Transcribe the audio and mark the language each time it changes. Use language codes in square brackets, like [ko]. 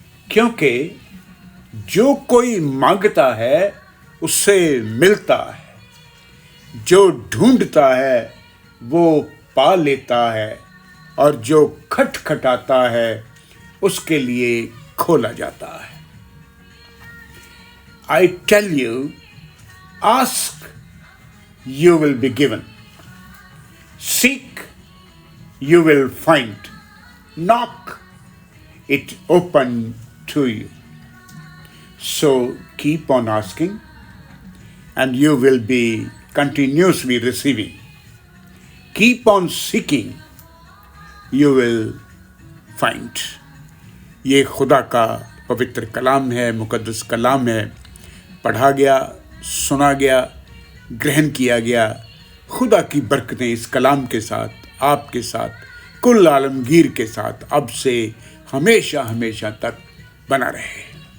[hi] क्योंकि जो कोई मांगता है उससे मिलता है, जो ढूंढता है वो पा लेता है, और जो खटखटाता है उसके लिए खोला जाता है। [en] I tell you, ask, you will be given. Seek, you will find. Knock, it open to you. So keep on asking, and you will be continuously receiving. Keep on seeking, you will find. [hi] ये खुदा का पवित्र कलाम है, मुक़द्दस कलाम है। पढ़ा गया, सुना गया, ग्रहण किया गया। खुदा की बरकतें इस कलाम के साथ, आपके साथ, कुल आलमगीर के साथ अब से हमेशा हमेशा तक बना रहे।